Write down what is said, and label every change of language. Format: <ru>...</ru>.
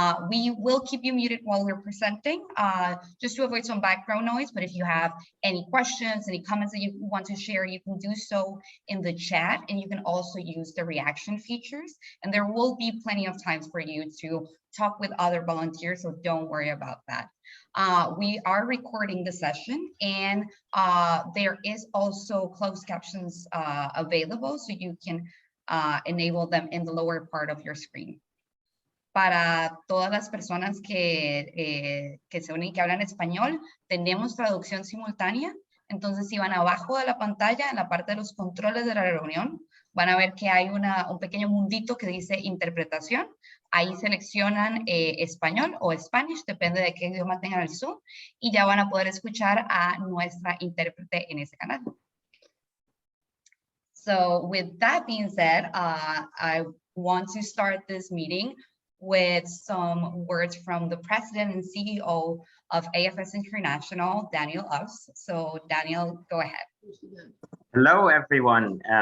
<en>We will keep you muted while we're presenting, just to avoid some background noise, but if you have any questions, any comments that you want to share, you can do so in the chat, and you can also use the reaction features, and there will be plenty of times for you to talk with other volunteers, so don't worry about that. We are recording the session, and there is also closed captions available, so you can enable them in the lower part of your screen.</en> <es>Para todas las personas que se unen y que hablan español, tenemos traducción simultánea. Entonces, si van abajo de la pantalla, en la parte de los controles de la reunión, van a ver que hay un pequeño mundito que dice interpretación. Ahí seleccionan español o Spanish, depende de qué idioma tengan el Zoom, y ya van a poder escuchar a nuestra intérprete en ese canal.</es> <en>So, with that being said, I want to start this meeting with some words from the president and CEO of AFS International, Daniel Us. So Daniel, go ahead. Hello, everyone.</en>